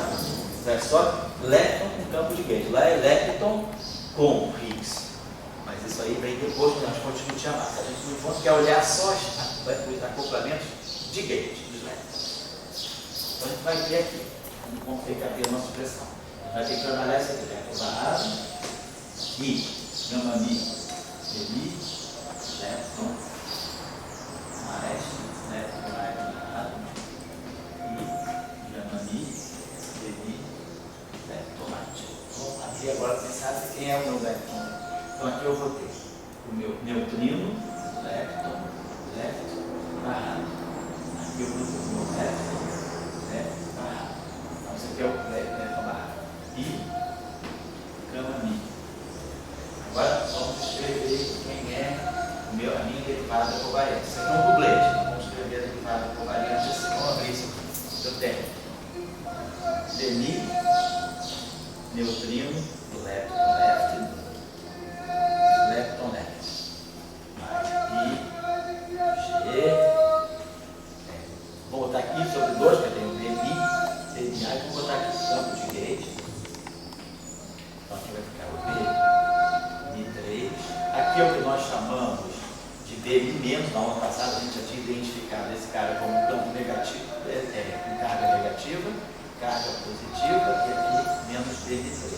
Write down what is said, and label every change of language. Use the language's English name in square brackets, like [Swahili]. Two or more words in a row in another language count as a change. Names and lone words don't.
[Portuguese] Então é só lepton com campo de Gauge. Lá é lepton com Higgs. Mas isso aí vem depois que nós vamos discutir a massa. A gente no fundo quer olhar só os acoplamentos de Gauge dos leptons. Então a gente vai ver aqui, como tem que haver a nossa expressão. A gente vai ter que trabalhar esse aqui, lepton barrado, I, gama mi, demi, lepton, mais, lepton barrado, I, gama mi, demi, lepton right. Então aqui agora vocês sabem quem é o meu lepton. Então aqui eu vou ter o meu neutrino, lepton, barrado. Aqui eu vou ter o meu lepton, barrado. Então esse aqui é o lepton barrado. I, gama mi. Agora vamos escrever quem é a minha derivada covariante. Isso aqui é um dublete. Vamos escrever a derivada covariante assim. Vamos abrir isso aqui. Eu tenho demi, neutrino do lepton left, lepton left. Mais I, G. Vou botar aqui sobre 2, porque eu tenho demi, e vou botar aqui campo de Gauge. Então aqui vai ficar o B. Aqui é o que nós chamamos de B-, na aula passada a gente já tinha identificado esse cara como um campo negativo, com carga negativa, carga positiva, e aqui menos B-.